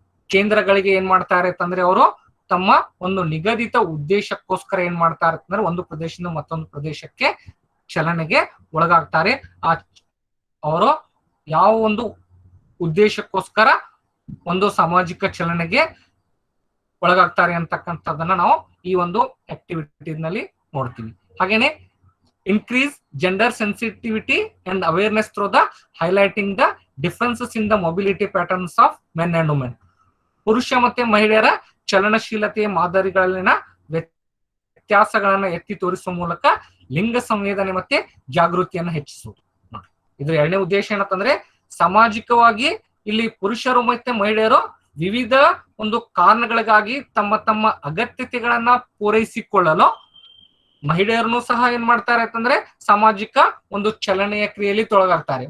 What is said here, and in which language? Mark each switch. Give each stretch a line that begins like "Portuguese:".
Kannada: ಕೇಂದ್ರಗಳಿಗೆ ಏನ್ ಮಾಡ್ತಾರೆ ಅಂತಂದ್ರೆ ಅವರು ತಮ್ಮ ಒಂದು ನಿಗದಿತ ಉದ್ದೇಶಕ್ಕೋಸ್ಕರ ಏನ್ ಮಾಡ್ತಾರೆ ಅಂತಂದ್ರೆ ಒಂದು ಪ್ರದೇಶದಿಂದ ಮತ್ತೊಂದು ಪ್ರದೇಶಕ್ಕೆ ಚಲನೆಗೆ ಒಳಗಾಗ್ತಾರೆ. ಅವರು ಯಾವ ಒಂದು ಉದ್ದೇಶಕ್ಕೋಸ್ಕರ ಒಂದು ಸಾಮಾಜಿಕ ಚಲನೆಗೆ ಒಳಗಾಗ್ತಾರೆ ಅಂತಕ್ಕಂಥದ್ದನ್ನ ನಾವು ಈ ಒಂದು ಆಕ್ಟಿವಿಟಿನಲ್ಲಿ ನೋಡ್ತೀವಿ. ಹಾಗೇನೆ
English: increase gender sensitivity and awareness through the highlighting the differences in the mobility patterns of men and women.
Kannada: ಪುರುಷ ಮತ್ತೆ ಮಹಿಳೆಯರ ಚಲನಶೀಲತೆಯ ಮಾದರಿಗಳಲ್ಲಿನ ವ್ಯತ್ಯಾಸಗಳನ್ನ ಎತ್ತಿ ತೋರಿಸುವ ಮೂಲಕ ಲಿಂಗ ಸಂವೇದನೆ ಮತ್ತೆ ಜಾಗೃತಿಯನ್ನು ಹೆಚ್ಚಿಸುವುದು. ಇದ್ರ ಎರಡನೇ ಉದ್ದೇಶ ಏನಂತಂದ್ರೆ ಸಾಮಾಜಿಕವಾಗಿ ಇಲ್ಲಿ ಪುರುಷರು ಮತ್ತೆ ಮಹಿಳೆಯರು ವಿವಿಧ ಒಂದು ಕಾರಣಗಳಿಗಾಗಿ ತಮ್ಮ ತಮ್ಮ ಅಗತ್ಯತೆಗಳನ್ನ ಪೂರೈಸಿಕೊಳ್ಳಲು ಮಹಿಳೆಯರನ್ನು ಸಹ ಏನ್ ಮಾಡ್ತಾರೆ ಅಂತಂದ್ರೆ ಸಾಮಾಜಿಕ ಒಂದು ಚಲನೆಯ ಕ್ರಿಯೆಯಲ್ಲಿ ತೊಡಗಾಗ್ತಾರೆ.